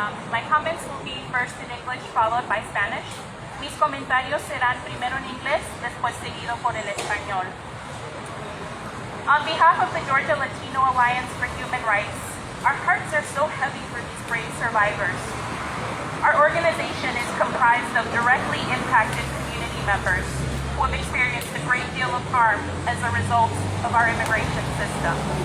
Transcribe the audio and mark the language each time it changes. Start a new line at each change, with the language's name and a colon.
English: My comments will be first in English, followed by Spanish.
Spanish: Mis comentarios serán primero en inglés, después seguido por el español.
English: On behalf of the Georgia Latino Alliance for Human Rights, our hearts are so heavy for these brave survivors. Our organization is comprised of directly impacted community members who have experienced a great deal of harm as a result of our immigration system.